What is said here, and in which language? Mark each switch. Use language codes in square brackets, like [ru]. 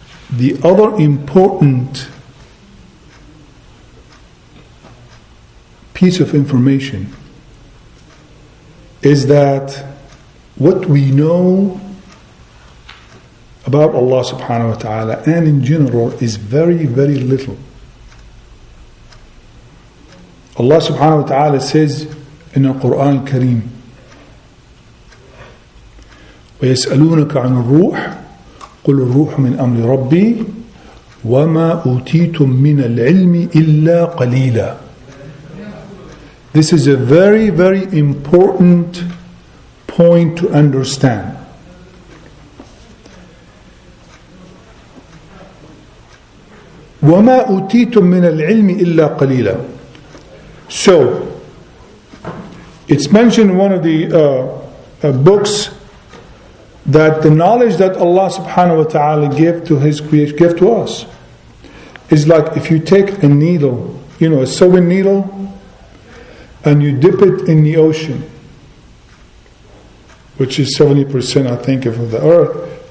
[en] The other important piece of information is that what we know about Allah subhanahu wa ta'ala and in general is very, very little. Allah subhanahu wa ta'ala says in the Quran al-Kareem, [ar] وَيَسْأَلُونَكَ عَنِ الرُّوحِ قُلُ الرُّوحُ مِنْ أَمْرِ رَبِّي وَمَا أُوتِيتُم مِّنَ الْعِلْمِ إِلَّا قَلِيلًا. [en] This is a very, very important point to understand. [ar] وَمَا أُوتِيتُم مِّنَ الْعِلْمِ إِلَّا قَلِيلًا. [en] So, it's mentioned in one of the books that the knowledge that Allah subhanahu wa ta'ala gave to His creation, gave to us, is like if you take a needle, a sewing needle, and you dip it in the ocean, which is 70% I think of the earth.